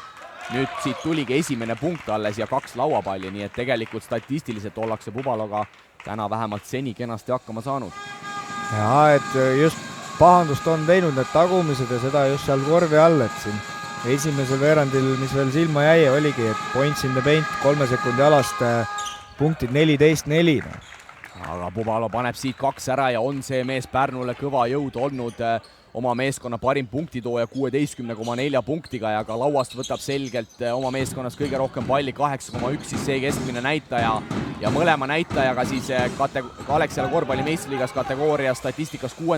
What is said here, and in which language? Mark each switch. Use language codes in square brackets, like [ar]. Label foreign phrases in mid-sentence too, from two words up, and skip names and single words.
[et] Nüüd siit tuligi esimene punkt alles ja 2 lauapalli, nii et tegelikult statistiliselt ollakse Pubaloga täna vähemalt seni kenasti hakkama saanud. Ja, et just pahandust on teinud need tagumised ja seda just seal korvi all, et siin esimesel veerandil, mis veel silma jäi, oligi, et [en] points in the paint [et] 3 sekundi alast punktid 14-4. Aga Pubalo paneb siit 2 ära ja on see mees Pärnule kõva jõud olnud oma meeskonna parim punktitooja 16,4 punktiga ja ka lauast võtab selgelt oma meeskonnas kõige rohkem palli 8,1 siis see keskmine näitaja ja mõlema näitajaga siis Alexela korvpalli meistriliigas kategooria statistikas 6.